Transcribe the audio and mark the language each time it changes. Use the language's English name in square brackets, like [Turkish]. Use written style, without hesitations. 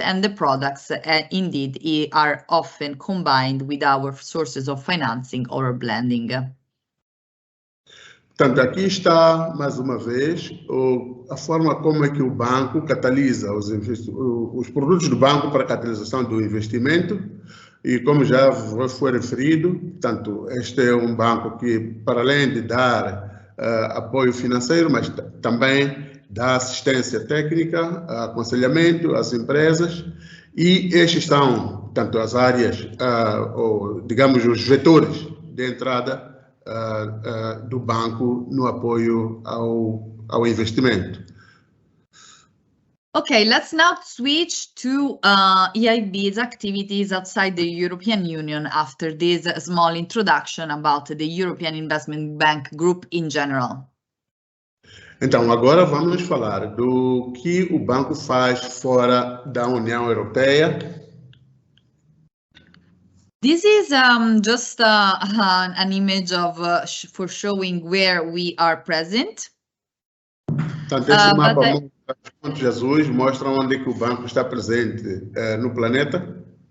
[English] And the products indeed are often combined with our sources of financing or blending. [Portuguese] Portanto, aqui está, mais uma vez, a forma como é que o banco catalisa os produtos do banco para a catalisação do investimento. E como já foi referido, portanto, este é um banco que, para além de dar apoio financeiro, mas também dá assistência técnica, aconselhamento às empresas. E estes são, portanto, as áreas, digamos, os vetores de entrada do banco no apoio ao investimento. [English] Okay, let's now switch to EIB's activities outside the European Union after this small introduction about the European Investment Bank Group in general. [Portuguese] Então, agora vamos falar do que o banco faz fora da União Europeia. [English] This is just an image of for showing where we are present. [Portuguese] Portanto, este mapa de Jesus mostra onde que o banco está presente no planeta.